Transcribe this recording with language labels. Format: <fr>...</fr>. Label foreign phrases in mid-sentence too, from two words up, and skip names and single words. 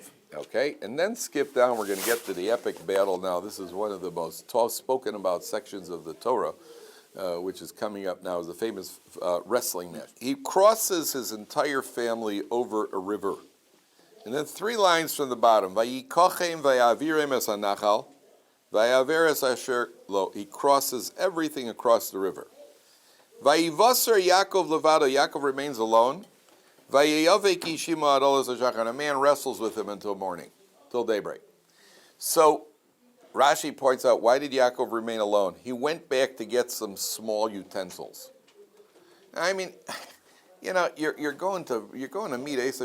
<en>Okay, and then skip down. We're going to get to the epic battle now. This is one of the most spoken about sections of the Torah, which is coming up now. Is the famous wrestling match. He crosses his entire family over a river, and then 3 lines from the bottom.</en> <he>ויקחם ויעברם את הנחל ויעבר את אשר לו.</he> <en>He crosses everything across the river.</en> <he>ויותר יעקב לבדו.</he> <en>Yaakov remains alone.</en> <he>ויאבק איש עמו עד עלות השחר.</he> <en>And a man wrestles with him until morning, till daybreak. So Rashi points out, why did Yaakov remain alone? He went back to get some small utensils. I mean, you're going to meet Esav.</en>